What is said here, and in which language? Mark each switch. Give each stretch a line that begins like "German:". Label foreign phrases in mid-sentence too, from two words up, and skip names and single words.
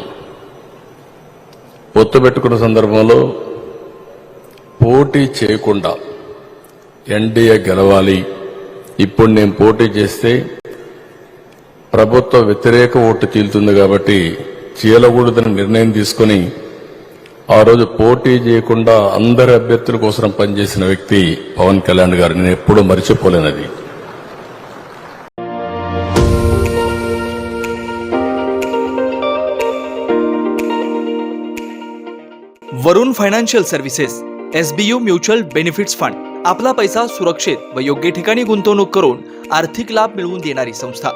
Telugu: పొత్తు పెట్టుకున్న సందర్భంలో పోటీ చేయకుండా ఎన్డీఏ గెలవాలి, ఇప్పుడు నేను పోటీ చేస్తే ప్రభుత్వ వ్యతిరేక ఓటు చీలుతుంది కాబట్టి చీలకూడదని నిర్ణయం తీసుకుని ఆ రోజు పోటీ చేయకుండా అందరి అభ్యర్థుల కోసం పనిచేసిన వ్యక్తి పవన్ కళ్యాణ్ గారు, నేను ఎప్పుడూ మర్చిపోలేనది।
Marathi: वरुण फायनान्शियल सर्व्हिसेस SBU म्युच्युअल बेनिफिट्स फंड आपला पैसा सुरक्षित व योग्य ठिकाणी गुंतवणूक करून आर्थिक लाभ मिळवून देणारी संस्था।